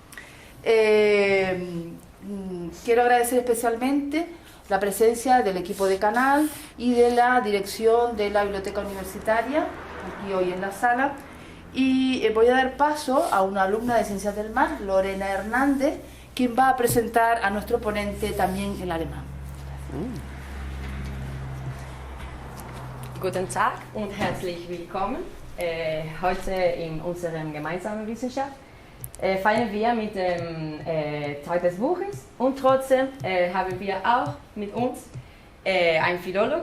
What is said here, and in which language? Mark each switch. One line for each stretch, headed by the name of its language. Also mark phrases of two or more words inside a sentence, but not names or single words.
Spanish: Quiero agradecer especialmente la presencia del equipo de Canal y de la dirección de la Biblioteca Universitaria, aquí hoy en la sala, y voy a dar paso a una alumna de Ciencias del Mar, Lorena Hernández, quien va a presentar a nuestro ponente también en alemán.
German: Guten Tag und herzlich willkommen. Heute in unserem gemeinsamen Wissenschaft feiern wir mit dem Tag des Buches und trotzdem haben wir auch mit uns einen Philologe.